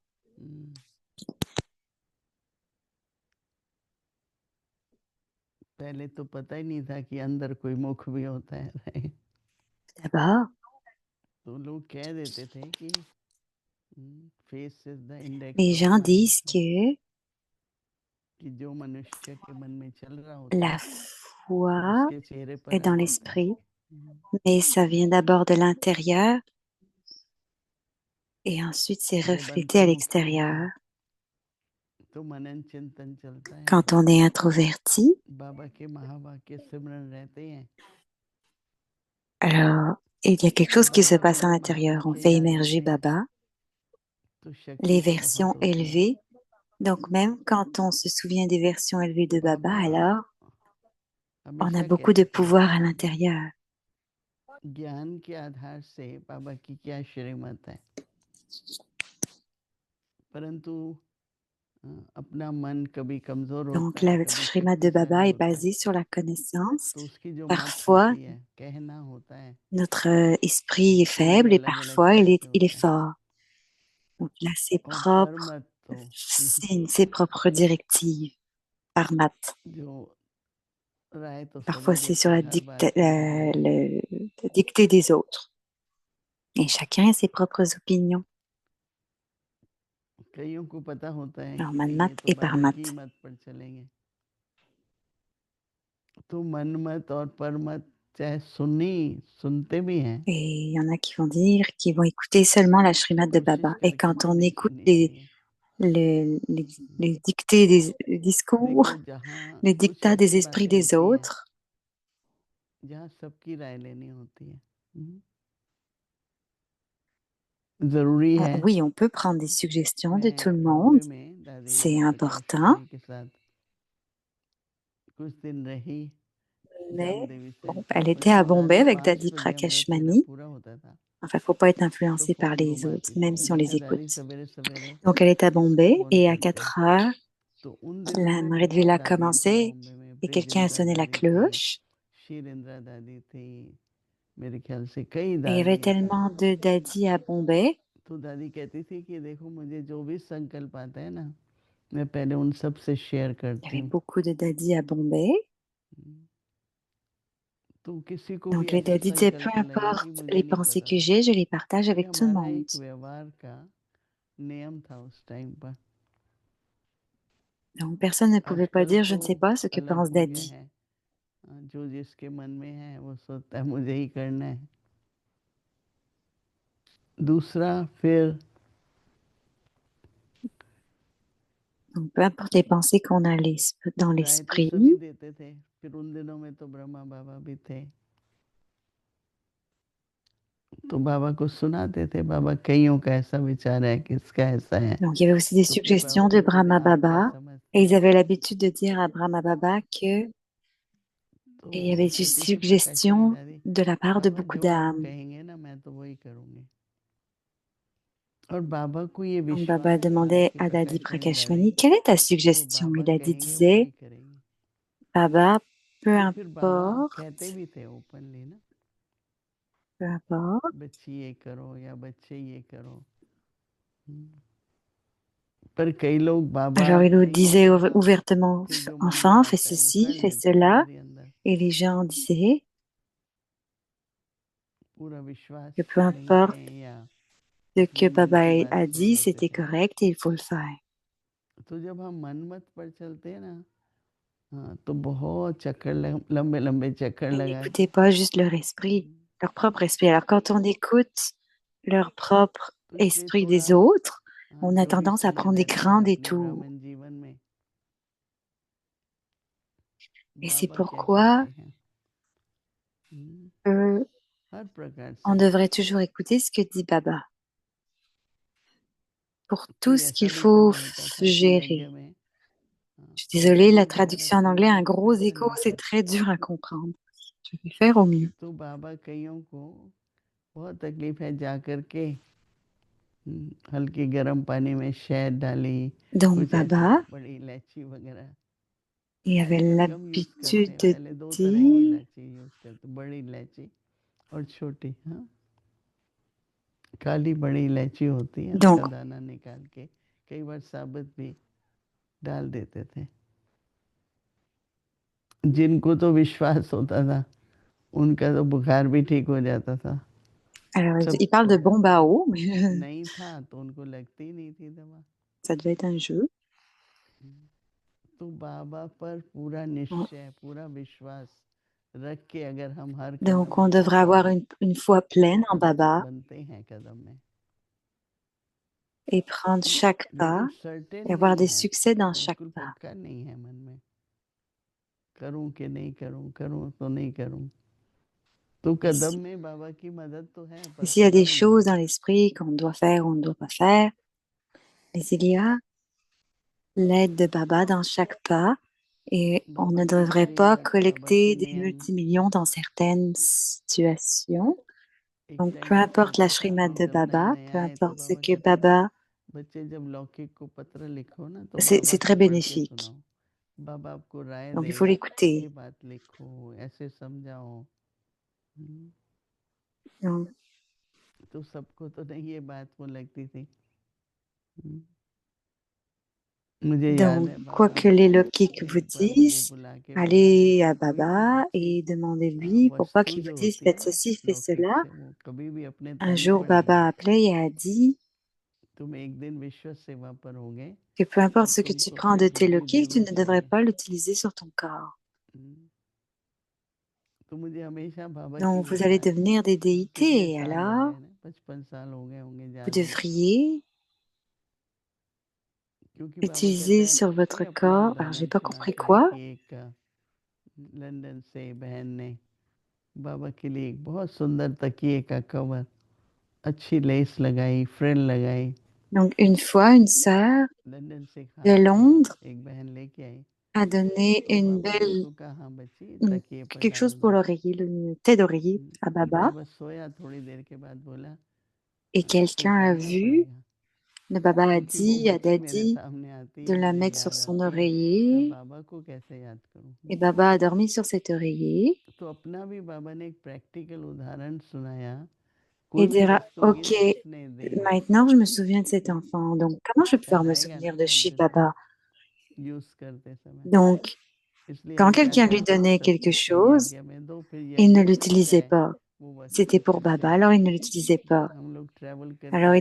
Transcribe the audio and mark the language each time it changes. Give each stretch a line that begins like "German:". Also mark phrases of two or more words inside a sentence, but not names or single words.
Hindi: पहले तो पता ही नहीं था कि अंदर कोई मुख भी होता है।
French: D'abord,
Hindi: तो लोग कह देते थे कि
English: face is the index
French: les
Hindi: ऑफ
French: gens
Hindi: माइंड,
French: disent que
Hindi: कि जो मनुष्य के मन में चल रहा होता
French: la
Hindi: है
French: foi
Hindi: उसके चेहरे पर
French: est
Hindi: आ
French: dans
Hindi: जाता है।
French: l'esprit, mais ça vient d'abord de l'intérieur et ensuite c'est
Hindi: जब
French: reflété à
Hindi: अंतर्मुख होते
French: l'extérieur.
Hindi: हैं तो मनन चिंतन चलता है,
French: Quand on est introverti,
Hindi: बाबा के महावाक्य सिमरन रहते हैं,
French: alors il y a quelque chose qui se
Hindi: बाबा के
French: passe à l'intérieur. On
Hindi: महावाक्य
French: fait
Hindi: याद
French: émerger
Hindi: रहते हैं
French: Baba,
Hindi: तो
French: les
Hindi: शक्ति
French: versions
Hindi: बहुत होती है।
French: élevées. Donc même quand on se souvient des versions élevées de Baba,
Hindi: बाबा
French: alors on a
Hindi: हमेशा
French: beaucoup de
Hindi: कहते थे
French: pouvoir à l'intérieur.
Hindi: ज्ञान के आधार से बाबा की क्या श्रीमत है, परंतु अपना मन कभी कमजोर
French: Donc
Hindi: होता है,
French: la
Hindi: कभी
French: Srimad de Baba
Hindi: शक्तिशाली
French: est
Hindi: होता है,
French: basée sur la connaissance.
Hindi: तो उसकी जो मत
French: Parfois,
Hindi: होती है, कहना होता है,
French: notre esprit est
Hindi: वो भी
French: faible et
Hindi: अलग अलग
French: parfois
Hindi: तरह से
French: il est
Hindi: होता है।
French: fort. Donc il a
Hindi: और पर मत तो
French: ses propres directives par maths.
Hindi: जो राय तो
French: Parfois
Hindi: सभी
French: c'est sur
Hindi: देते हैं, हर बात की राय।
French: la dictée des autres. Et chacun a ses propres opinions.
Hindi: कईयों को पता होता है
French: Alors
Hindi: कि नहीं ये
French: maths
Hindi: तो
French: et par
Hindi: बाबा की
French: maths.
Hindi: मत पर चलेंगे, तो मन मत और पर मत चाहे सुनते भी हैं,
French: Et il y en a qui vont dire qu'ils vont écouter seulement la Srimad de
Hindi: कोशिश
French: Baba. Et
Hindi: करके
French: quand
Hindi: भी
French: on
Hindi: नहीं
French: écoute
Hindi: सुननी चाहिए।
French: les dictées des discours,
Hindi: देखो जहाँ
French: les
Hindi: कुछ
French: dictats des
Hindi: ऐसी
French: esprits
Hindi: बातें
French: des
Hindi: होती हैं
French: autres,
Hindi: जहाँ सबकी राय लेनी होती है, जरूरी है।
French: oui, on peut prendre des suggestions de tout
Hindi: मैं
French: le monde.
Hindi: बॉम्बे में दादी
French: C'est
Hindi: प्रकाश
French: important.
Hindi: मणि के साथ कुछ दिन रही।
French: Mais
Hindi: जामदेवी
French: bon,
Hindi: सेन
French: elle
Hindi: पर
French: était à Bombay
Hindi: साढ़े
French: avec
Hindi: 5
French: Dadi
Hindi: बजे अमृत वेला
French: Prakashmani.
Hindi: पूरा होता था,
French: Enfin, faut pas être
Hindi: तो
French: influencé par
Hindi: फोन
French: les autres,
Hindi: घुमाती
French: même
Hindi: थी,
French: si on les
Hindi: देखा दादी
French: écoute.
Hindi: सवेरे सवेरे
French: Donc, elle est à Bombay
Hindi: फोन
French: et à
Hindi: करते।
French: 4 heures,
Hindi: तो उन दिनों
French: la
Hindi: में
French: Marie de
Hindi: बहुत
French: Villa
Hindi: दादियाँ थी
French: commençait
Hindi: बॉम्बे में,
French: et quelqu'un a
Hindi: ब्रिजेंद्रा
French: sonné la
Hindi: दादी थी,
French: cloche.
Hindi: शीरेंद्रा दादी थी, मेरे ख्याल से कई
French: Et il y avait
Hindi: दादियाँ थी।
French: tellement de Dadi à Bombay.
Hindi: तो दादी कहती थी कि देखो मुझे जो भी संकल्प आता है ना, मैं पहले उन सब से शेयर
French: Il y
Hindi: करती
French: avait
Hindi: हूँ।
French: beaucoup de Dadi à Bombay.
Hindi: तो किसी को भी
French: Donc, les
Hindi: ऐसा
French: Dadi disaient, peu
Hindi: संकल्प लगे कि
French: importe
Hindi: मुझे
French: les
Hindi: नहीं
French: pensées
Hindi: पता
French: que
Hindi: था,
French: j'ai, je les partage
Hindi: ये
French: avec tout le
Hindi: हमारा
French: monde.
Hindi: एक व्यवहार का नियम था उस टाइम पर।
French: Donc, personne ne pouvait pas
Hindi: आजकल
French: dire, je
Hindi: तो
French: ne sais pas ce que
Hindi: अलग
French: pense
Hindi: हो गया
French: Dadi.
Hindi: है, जो जिसके मन में है वो सोचता है मुझे ही करना है। दूसरा फिर
French: Donc, peu importe les pensées qu'on a dans
Hindi: राय तो
French: l'esprit,
Hindi: सभी देते थे, फिर उन दिनों में तो ब्रह्मा बाबा भी थे, तो बाबा को सुनाते थे, बाबा कईयों का ऐसा विचार है, किसका ऐसा है,
French: donc il y avait aussi des
Hindi: तो फिर बाबा
French: suggestions de
Hindi: पूछते थे
French: Brahma
Hindi: आप क्या
French: Baba. Et
Hindi: समझते
French: ils
Hindi: हैं,
French: avaient l'habitude de dire à Brahma Baba que
Hindi: तो
French: et il y avait des
Hindi: कहती थी प्रकाश मणि
French: suggestions
Hindi: दादी,
French: de la part de
Hindi: बाबा
French: beaucoup
Hindi: जो आप
French: d'âmes.
Hindi: कहेंगे ना मैं तो वही करूँगी। और बाबा को ये
French: Donc Baba
Hindi: विश्वास था
French: demandait
Hindi: कि
French: à Dadi
Hindi: प्रकाश मणि दादी
French: Prakashmani, quelle est ta
Hindi: जो
French: suggestion? Et
Hindi: बाबा
French: Dadi
Hindi: कहेंगे वो
French: disait,
Hindi: वही करेंगे।
French: Baba, peu
Hindi: तो फिर बाबा कहते
French: importe.
Hindi: भी थे ओपनली ना,
French: peu importe.
Hindi: बच्ची ये करो या बच्चे ये करो। पर कई लोग बाबा
French: Alors il nous
Hindi: नहीं
French: disait
Hindi: होते ना,
French: ouvertement,
Hindi: फिर जो मन में
French: enfant, fais
Hindi: आता है वो कर
French: ceci, fais
Hindi: लेते हैं
French: cela.
Hindi: अंदर ही अंदर।
French: Et les gens disaient
Hindi: पूरा विश्वास
French: que peu
Hindi: नहीं
French: importe
Hindi: है या
French: ce que
Hindi: मन की
French: Baba
Hindi: बात
French: a
Hindi: सुन
French: dit,
Hindi: लेते
French: c'était
Hindi: थे।
French: correct et il faut le faire.
Hindi: तो जब हम मनमत पर चलते हैं ना, हाँ, तो बहुत चक्कर लंबे लंबे चक्कर
French: Ils
Hindi: लगा
French: n'écoutaient pas juste leur propre esprit. Alors quand on écoute leur propre
Hindi: तो इसलिए
French: esprit
Hindi: थोड़ा,
French: des autres,
Hindi: हाँ,
French: on a
Hindi: जो भी
French: tendance à
Hindi: समय
French: prendre des
Hindi: रहता है
French: grands
Hindi: अपने
French: détours.
Hindi: ब्राह्मण जीवन में,
French: Et c'est
Hindi: बाबा क्या कहते
French: pourquoi
Hindi: हैं, euh, हर प्रकार
French: on
Hindi: से।
French: devrait toujours écouter ce que dit Baba pour tout
Hindi: फिर
French: ce
Hindi: ऐसा
French: qu'il
Hindi: भी
French: faut
Hindi: समय होता था कि यज्ञ
French: gérer.
Hindi: में, हाँ,
French: Je suis
Hindi: ऐसा
French: désolée,
Hindi: भी
French: la
Hindi: उदाहरण
French: traduction en anglais a un
Hindi: कोई
French: gros
Hindi: पैसा
French: écho,
Hindi: नहीं
French: c'est
Hindi: था,
French: très dur à comprendre. Je vais faire au mieux.
Hindi: तो बाबा कईयों को बहुत तकलीफ है, जा करके हल्के गर्म पानी में शहद डाली,
French: Donc
Hindi: कुछ ऐसा,
French: Baba,
Hindi: बड़ी इलायची वगैरह।
French: il avait
Hindi: आजकल कम यूज करते
French: l'habitude
Hindi: हैं,
French: de
Hindi: पहले दो तरह की
French: dire,
Hindi: इलायची यूज करते, बड़ी इलायची और छोटी। हाँ, काली बड़ी इलायची होती है, उसका
French: donc
Hindi: दाना निकाल के कई बार साबुत भी डाल देते थे। जिनको तो विश्वास होता था उनका तो बुखार भी ठीक हो जाता था।
French: alors il parle
Hindi: सबको
French: de bombao, mais
Hindi: नहीं था तो उनको लगती ही नहीं थी दवा।
French: ça devait être un jeu.
Hindi: तो बाबा पर पूरा
French: Bon.
Hindi: निश्चय, पूरा विश्वास रख के अगर हम हर
French: Donc
Hindi: कदम
French: on devrait
Hindi: उठाते
French: avoir
Hindi: हैं
French: une foi
Hindi: तो
French: pleine en
Hindi: अद्भुत
French: Baba
Hindi: बनते हैं कदम में।
French: et prendre chaque pas
Hindi: बिल्कुल सर्टेन
French: et avoir
Hindi: नहीं
French: des
Hindi: है,
French: succès dans chaque
Hindi: बिल्कुल
French: pas.
Hindi: पक्का नहीं है मन में, करूं कि नहीं करूं, करूं तो नहीं करूं। तो
French: Et
Hindi: कदम में बाबा की मदद तो है पर
French: s'il y a des
Hindi: कदम नहीं
French: choses
Hindi: है।
French: dans l'esprit qu'on doit faire ou on ne doit pas faire, mais il y a l'aide de Baba dans chaque pas et on
Hindi: बाबा
French: ne
Hindi: की
French: devrait
Hindi: बारी
French: pas
Hindi: बाकी
French: collecter des
Hindi: नियम।
French: multimillions dans certaines situations.
Hindi: एक
French: Donc peu
Hindi: टाइम ऐसा
French: importe la
Hindi: होता था, श्रीमत हम
French: de
Hindi: जब नए
French: Baba,
Hindi: नए
French: peu
Hindi: आए तो
French: importe ce
Hindi: बाबा
French: que
Hindi: कहते थे,
French: Baba,
Hindi: बच्चे जब लौकिक को पत्र लिखो ना तो
French: c'est
Hindi: बाबा
French: très
Hindi: को पढ़ के
French: bénéfique.
Hindi: सुनाओ, बाबा आपको राय
French: Donc il faut
Hindi: देगा,
French: l'écouter.
Hindi: ये बात लिखो, ऐसे समझाओ।
French: Donc,
Hindi: तो सबको तो नहीं ये बात वो लगती थी। मुझे याद
French: Donc,
Hindi: है
French: quoi
Hindi: बाबा
French: que
Hindi: ने
French: les Lokik vous
Hindi: एक बार मुझे
French: disent,
Hindi: बुला के बोला,
French: allez à
Hindi: कोई भी
French: Baba
Hindi: अच्छी
French: et demandez-lui pour pas
Hindi: वस्तु
French: qu'il vous
Hindi: जो
French: dise
Hindi: होती है
French: faites
Hindi: ना
French: ceci, faites
Hindi: लौकिक
French: cela.
Hindi: से, वो कभी भी अपने
French: Un
Hindi: थाली
French: jour,
Hindi: पर नहीं
French: Baba
Hindi: रखो।
French: appelait et a dit
Hindi: तुम एक दिन विश्व सेवा पर होगे
French: que peu importe
Hindi: तब
French: ce que tu
Hindi: तुमको
French: prends
Hindi: फिर
French: de tes
Hindi: बुद्धि
French: Lokik, tu
Hindi: देवी
French: ne devrais
Hindi: चाहिए।
French: pas l'utiliser sur ton corps.
Hindi: तो मुझे हमेशा बाबा की
French: Donc, vous
Hindi: वही
French: allez
Hindi: बात,
French: devenir des
Hindi: कितने
French: déités.
Hindi: साल हो
French: Alors,
Hindi: गए ना, 55 साल हो गए होंगे
French: vous
Hindi: ज्यादा,
French: devriez
Hindi: क्योंकि बाबा कहता
French: utiliser
Hindi: है,
French: sur
Hindi: ये
French: votre
Hindi: अपना
French: corps. Alors, j'ai
Hindi: उदाहरण
French: pas compris
Hindi: सुनाता है
French: quoi.
Hindi: कि एक लंदन से बहन ने बाबा के लिए एक बहुत सुंदर तकिए का कवर, अच्छी लेस लगाई, फ्रिल लगाई।
French: Donc, une fois, une sœur
Hindi: लंदन से
French: de
Hindi: खास
French: Londres
Hindi: एक bहन लेके आई,
French: a donné
Hindi: तो बाबा ने उसको कहा, हाँ बच्ची तकिए पर
French: quelque chose
Hindi: डाल
French: pour
Hindi: दो।
French: l'oreiller, une tête d'oreiller à
Hindi: फिर
French: Baba.
Hindi: बाबा सोया, थोड़ी देर के बाद बोला
French: Et quelqu'un a
Hindi: उतारना
French: vu,
Hindi: पड़ेगा,
French: le Baba a
Hindi: क्योंकि वो
French: dit à
Hindi: बच्ची मेरे
French: Daddy
Hindi: सामने आती
French: de
Hindi: है,
French: la
Hindi: मुझे
French: mettre sur
Hindi: याद
French: son
Hindi: आती है, मैं
French: oreiller.
Hindi: बाबा को कैसे याद करूं।
French: Et Baba a dormi sur cet oreiller.
Hindi: तो अपना भी बाबा ने एक प्रैक्टिकल उदाहरण सुनाया,
French: Et
Hindi: कोई भी
French: dira,
Hindi: वस्तु
French: OK,
Hindi: गिफ्ट नहीं दे,
French: maintenant je me souviens de cet enfant. Donc, comment je vais
Hindi: याद
French: pouvoir me
Hindi: आएगा
French: souvenir
Hindi: ना
French: de
Hindi: बात
French: Shiv
Hindi: जब
French: Baba?
Hindi: यूज करते समय।
French: Donc,
Hindi: इसलिए
French: quand
Hindi: हम क्या
French: quelqu'un lui
Hindi: करते हैं,
French: donnait quelque
Hindi: सत्संग
French: chose,
Hindi: यज्ञ में दो, फिर
French: il ne
Hindi: यज्ञ छूट
French: l'utilisait
Hindi: जाए
French: pas.
Hindi: वो
French: C'était
Hindi: वस्तु
French: pour
Hindi: फिर
French: Baba,
Hindi: से
French: alors il ne l'utilisait pas.
Hindi: हम लोग ट्रैवल करते
French: Alors, il